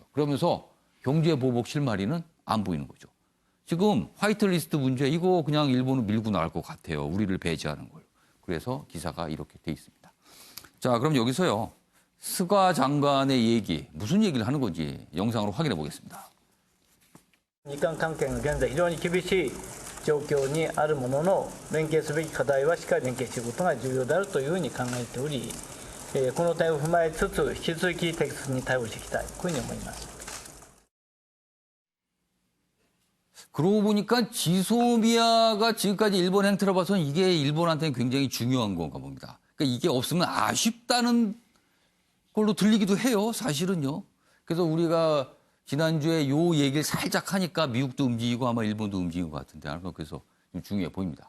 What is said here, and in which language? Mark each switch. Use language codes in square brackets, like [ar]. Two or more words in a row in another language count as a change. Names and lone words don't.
[ko] 그러면서 경제보복 실마리는 안 보이는 거죠. 지금 화이트리스트 문제 이거 그냥 일본은 밀고 나갈 것 같아요. 우리를 배제하는 걸. 그래서 기사가 이렇게 돼 있습니다. 자, 그럼 여기서요. 스가 장관의 얘기, 무슨 얘기를 하는 건지 영상으로 확인해 보겠습니다. [ja] 日韓関係が現在非常に厳しい状況にあるものの、連携すべき課題はしっかり連携していくことが重要であるというふうに考えており、この点を踏まえつつ引き続き適切に対応していきたい、こういうふうに思います。 [ko] 그러고 보니까 지소미아가 지금까지 일본 행태를 봐서는 이게 일본한테는 굉장히 중요한 건가 봅니다. 그러니까 이게 없으면 아쉽다는 걸로 들리기도 해요, 사실은요. 그래서 우리가 지난주에 요 얘기를 살짝 하니까 미국도 움직이고 아마 일본도 움직인 것 같은데, 그래서 좀 중요해 보입니다.